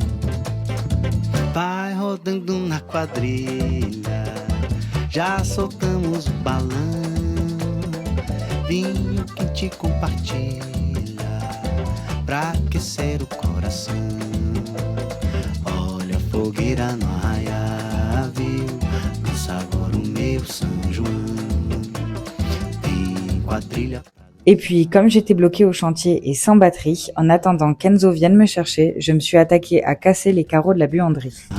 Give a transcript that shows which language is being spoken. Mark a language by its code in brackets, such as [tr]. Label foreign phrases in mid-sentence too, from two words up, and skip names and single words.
[pt] Vai rodando na quadrilha, já soltamos o balão, vinho que te compartilha, pra aquecer o coração. Olha a fogueira no arraial, viu? Dança agora o meu São João. Tem quadrilha. [fr] Et puis, comme j'étais bloquée au chantier et sans batterie, en attendant qu'Enzo vienne me chercher, je me suis attaquée à casser les carreaux de la buanderie.